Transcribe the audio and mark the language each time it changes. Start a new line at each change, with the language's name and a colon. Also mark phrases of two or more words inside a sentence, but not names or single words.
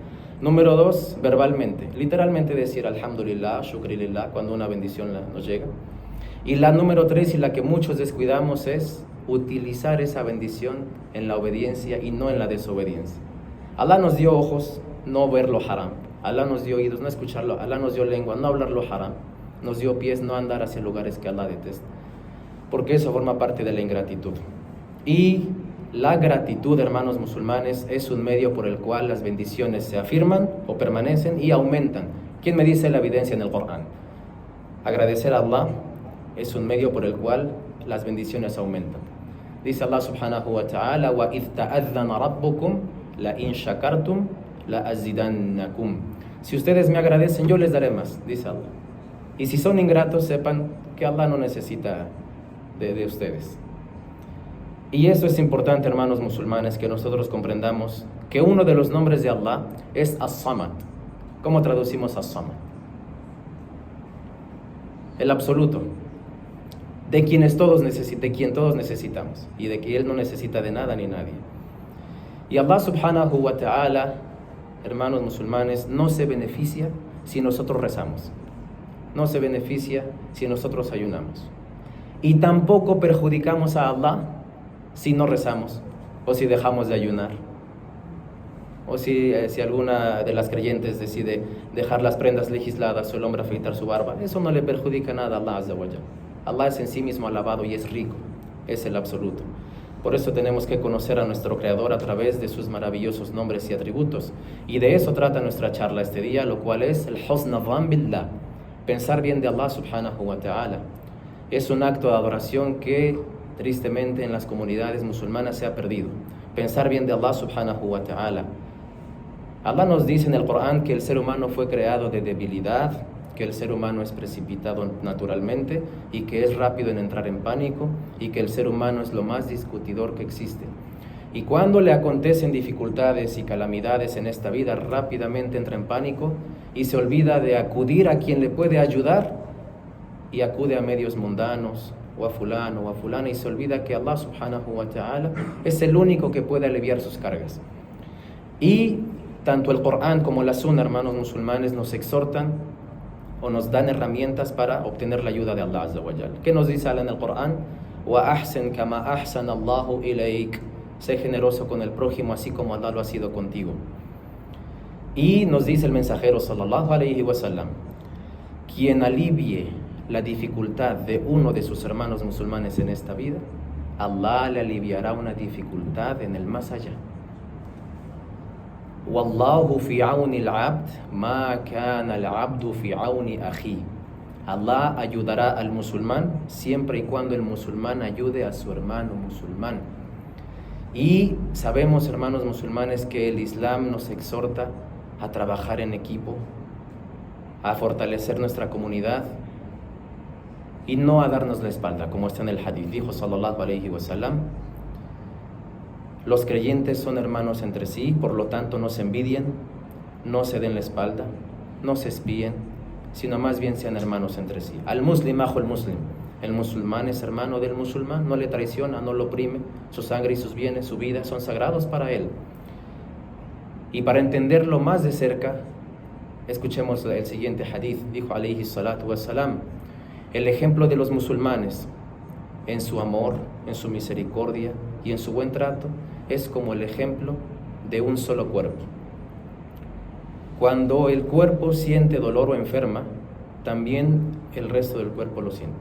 Spanish: Número 2, verbalmente. Literalmente decir
Arabic: الحمد لله، شكرا لله,
Spanish: cuando una bendición nos llega. Y la número 3, y la que muchos descuidamos, es utilizar esa bendición en la obediencia y no en la desobediencia. Allah nos dio ojos, no ver lo haram. Allah nos dio oídos, no escucharlo. Allah nos dio lengua, no hablar lo haram. Nos dio pies, no andar hacia lugares que Allah detesta. Porque eso forma parte de la ingratitud. Y la gratitud, hermanos musulmanes, es un medio por el cual las bendiciones se afirman o permanecen y aumentan. ¿Quién me dice la evidencia en el Corán? Agradecer a Allah es un medio por el cual las bendiciones aumentan. Dice Allah
Arabic: سبحانه وتعالى وإذ تأذن ربكم لئن شكرتم لأزيدنكم.
Spanish: Si ustedes me agradecen, yo les daré más, dice Allah. Y si son ingratos, sepan que Allah no necesita de ustedes. Y eso es importante, hermanos musulmanes, que nosotros comprendamos que uno de los nombres de Allah es As-Samad. ¿Cómo traducimos As-Samad? El absoluto, de quien todos necesitamos y de que Él no necesita de nada ni nadie. Y Allah
Arabic: سبحانه وتعالى,
Spanish: hermanos musulmanes, no se beneficia si nosotros rezamos. No se beneficia si nosotros ayunamos. Y tampoco perjudicamos a Allah si no rezamos o si dejamos de ayunar. O si alguna de las creyentes decide dejar las prendas legisladas o el hombre afeitar su barba. Eso no le perjudica nada a Allah
Arabic: عز وجل.
Spanish: Allah es en sí mismo alabado y es rico. Es el absoluto. Por eso tenemos que conocer a nuestro Creador a través de sus maravillosos nombres y atributos. Y de eso trata nuestra charla este día, lo cual es el
Arabic: حسن الظن بالله,
Spanish: pensar bien de Allah
Arabic: سبحانه وتعالى.
Spanish: Es un acto de adoración que tristemente en las comunidades musulmanas se ha perdido. Pensar bien de Allah
Arabic: سبحانه وتعالى.
Spanish: Allah nos dice en el Corán que el ser humano fue creado de debilidad, que el ser humano es precipitado naturalmente y que es rápido en entrar en pánico y que el ser humano es lo más discutidor que existe. Y cuando le acontecen dificultades y calamidades en esta vida, rápidamente entra en pánico y se olvida de acudir a quien le puede ayudar y acude a medios mundanos o a fulano o a fulana y se olvida que Allah
Arabic: سبحانه وتعالى
Spanish: es el único que puede aliviar sus cargas. Y tanto el Corán como la Sunna, hermanos musulmanes, nos exhortan o nos dan herramientas para obtener la ayuda de Allah
Arabic: عز وجل.
Spanish: ¿Qué nos dice Allah en el Corán?
Arabic: وأحسن كما أحسن الله إليك.
Spanish: Sé generoso con el prójimo así como Allah lo ha sido contigo. Y nos dice el mensajero
Arabic: صلى الله عليه وسلم:
Spanish: quien alivie la dificultad de uno de sus hermanos musulmanes en esta vida, Allah le aliviará una dificultad en el más allá.
Arabic: والله في عون العبد ما كان العبد في عون أخيه.
Spanish: Allah ayudará al musulmán siempre y cuando el musulmán ayude a su hermano musulmán. Y sabemos, hermanos musulmanes, que el Islam nos exhorta a trabajar en equipo, a fortalecer nuestra comunidad y no a darnos la espalda, como está en el hadith. Dijo
Arabic: صلى الله عليه وسلم:
Spanish: los creyentes son hermanos entre sí, por lo tanto no se envidien, no se den la espalda, no se espíen, sino más bien sean hermanos entre sí.
Arabic: المسلم أخو المسلم.
Spanish: El musulmán es hermano del musulmán, no le traiciona, no lo oprime. Su sangre y sus bienes, su vida son sagrados para él. Y para entenderlo más de cerca, escuchemos el siguiente hadith. Dijo
Arabic: عليه الصلاة والسلام:
Spanish: el ejemplo de los musulmanes en su amor, en su misericordia y en su buen trato es como el ejemplo de un solo cuerpo. Cuando el cuerpo siente dolor o enferma, también el resto del cuerpo lo siente.